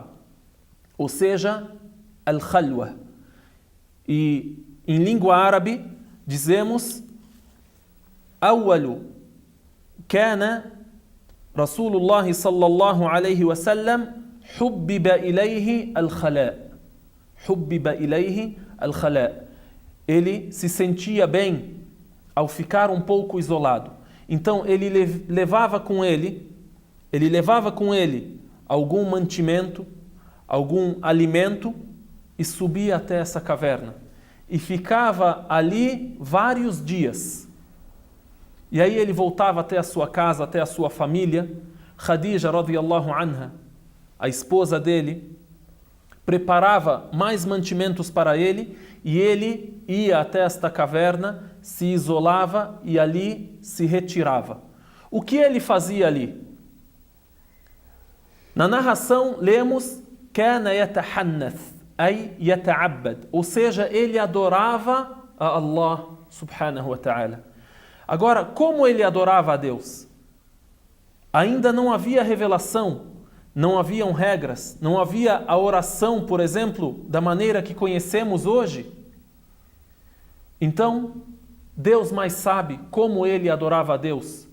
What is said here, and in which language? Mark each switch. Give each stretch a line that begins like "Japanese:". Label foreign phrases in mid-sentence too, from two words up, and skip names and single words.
Portuguese: Ou seja,
Arabic: al-khalwa.
Portuguese: E em língua árabe dizemos
Arabic: أول كان رسول الله صلى الله عليه وسلم حبب إليه الخلاء. حبب إليه الخلاء.
Portuguese: Ele se sentia bem ao ficar um pouco isolado. Então ele levava com ele algum mantimento, algum alimento e subia até essa caverna. E ficava ali vários dias. E aí ele voltava até a sua casa, até a sua família. Khadija
Arabic: رضي الله عنها,
Portuguese: a esposa dele, preparava mais mantimentos para ele e ele ia até esta caverna, se isolava e ali se retirava. O que ele fazia ali? Na narração lemos
Arabic: كان يتحنث أي يتعبد,
Portuguese: ou seja, ele adorava a
Arabic: الله سبحانه وتعالى.
Portuguese: Agora, como ele adorava a Deus? Ainda não havia revelação, não haviam regras, não havia a oração, por exemplo, da maneira que conhecemos hoje. Então, Deus mais sabe como ele adorava a Deus.